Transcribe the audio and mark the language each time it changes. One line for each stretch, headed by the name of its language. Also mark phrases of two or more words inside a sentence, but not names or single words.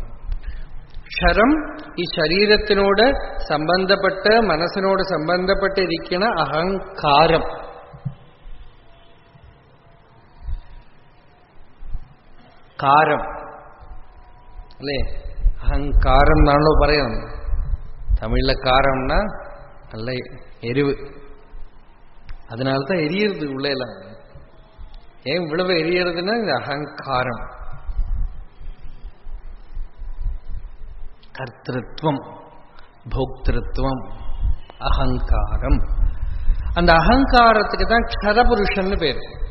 Malayalam: ക്ഷരം ഈ ശരീരത്തിനോട് സംബന്ധപ്പെട്ട്, മനസ്സിനോട് സംബന്ധപ്പെട്ടിരിക്കുന്ന അഹങ്കാരം. കാരം അല്ലേ? അഹങ്കാരം എന്നാണല്ലോ പറയുന്നത്. തമിഴിലെ കാരംனா നല്ല എരിവ്.
Tamil: அதனால்தான் எரியறது உள்ளேலாம். ஏன் இவ்வளவு எரியறதுன்னா அகங்காரம். கர்த்திருவம், போக்திருத்வம், அகங்காரம். அந்த அகங்காரத்துக்கு தான் க்ஷரபுருஷன் பேரு.